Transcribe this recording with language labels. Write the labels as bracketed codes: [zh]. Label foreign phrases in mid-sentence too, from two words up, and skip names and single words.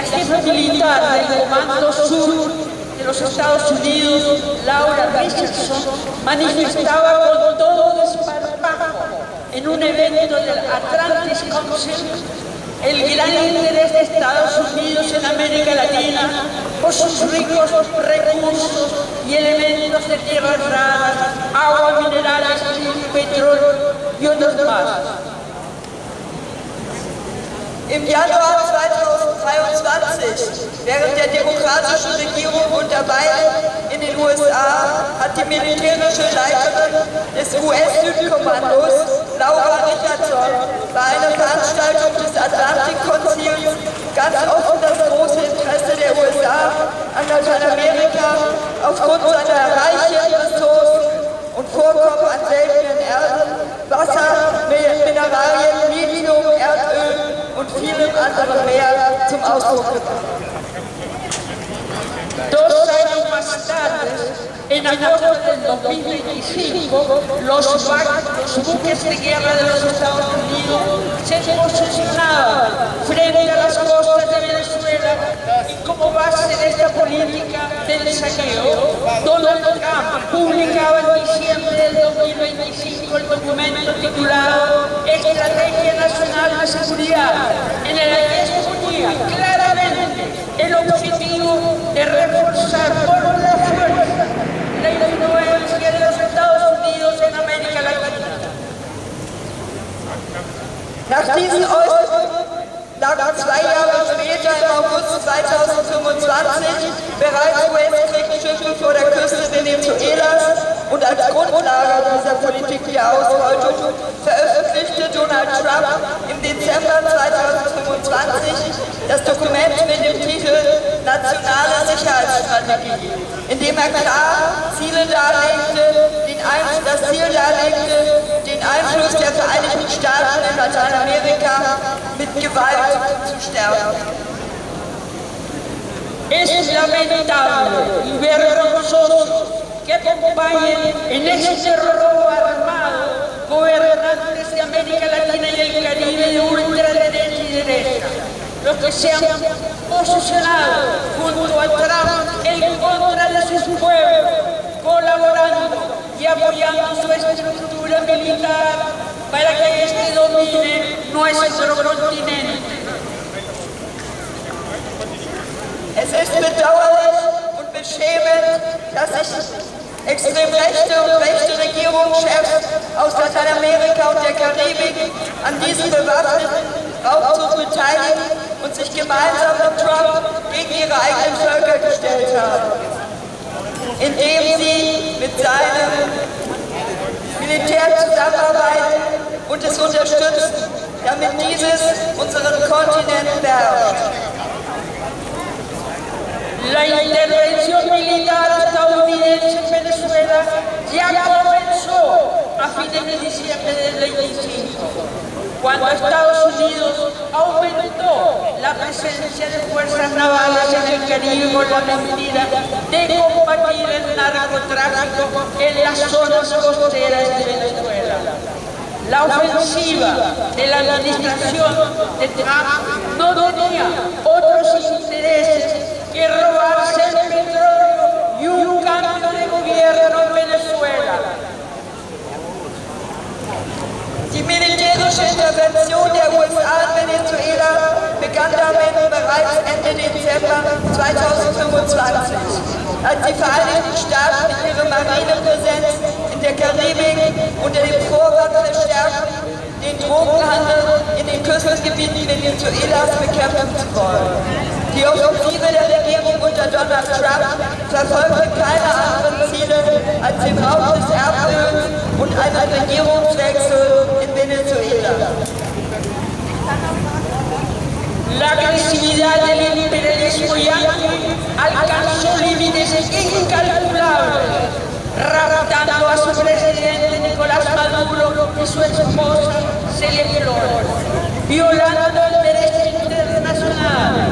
[es] jefa militar del Comando Sur de los Estados Unidos, Laura Richardson, manifestaba con todo desparpajo en un evento del Atlantic Council el gran interés de Estados Unidos en América Latina por sus ricos recursos y elementos de tierras raras, agua, minerales, petróleo y otros más. [de] Im Januar 2023, während der demokratischen Regierung unter Biden in den USA, hat die militärische Leiterin des US-Südkommandos, Laura Richardson, bei einer Veranstaltung des Atlantikkonzils ganz offen das große Interesse der USA an Lateinamerika aufgrund seiner reichen Ressourcen und Vorkommen an seltenen Erden, Wasser, Mineralien, Lithium, Erdöl und vielem anderen mehr zum Ausdruck gebracht. [es] 2 años más tarde, en agosto del 2025, los buques de guerra de los Estados Unidos se posicionaban frente a las costas de Venezuela y como base de esta política del saqueo, Donald Trump publicaba en diciembre del 2025 el documento titulado Estrategia Nacional de Seguridad, en el que exponía claramente el objetivo de reforzar por la fuerza la influencia de los Estados Unidos en América Latina. [de] Nach diesen Äußerungen lagen 2 Jahre später, im August 2025, bereits US-Kriegsschiffe vor der Küste Venezuelas und als Grundlage dieser Politik der Ausbeutung veröffentlichte Donald Trump im Dezember 2025 das Dokument mit dem Titel Nationale Sicherheitsstrategie, in dem er klar das Ziel darlegte, den Einfluss der Vereinigten Staaten in Lateinamerika mit Gewalt zu stärken. [es] Es lamentable y vergonzoso que acompañen en este robo armado gobernantes de América Latina y el Caribe de ultraderecha y derecha, los que se han posicionado junto a Trump en contra de sus pueblos, colaborando y apoyando su estructura militar para que este domine nuestro continente. [de] Es ist bedauerlich und beschämend, dass sich extrem rechte und rechte Regierungschefs aus Lateinamerika und der Karibik an diesem bewaffneten Raubzug beteiligen und sich gemeinsam mit Trump gegen ihre eigene seine Militärzusammenarbeit und es unterstützen, damit dieses unseren Kontinent beherrscht. [es] La intervención militar estadounidense en Venezuela ya comenzó a fines de diciembre del 25, cuando Estados Unidos aumentó la presencia de fuerzas navales en el Caribe con la mentira de combatir el narcotráfico en las zonas costeras de Venezuela. La ofensiva de la administración de Trump no tenía otros intereses que robarse el petróleo y un cambio de gobierno en Venezuela. [de] Die militärische Intervention der USA in Venezuela begann damit bereits Ende Dezember 2025, als die Vereinigten Staaten ihre Marinepräsenz in der Karibik unter dem Vorwand verstärkten, den Drogenhandel in den Küstengebieten Venezuelas bekämpfen zu wollen. Die Offensive der Regierung unter Donald Trump verfolgte keine anderen Ziele als den Raub des Erdöls und einen Regierungswechsel in Venezuela. [es] La agresividad del imperialismo yanqui alcanzó límites incalculables, raptando a su presidente Nicolás Maduro y su esposa Celia Flores, violando el derecho internacional.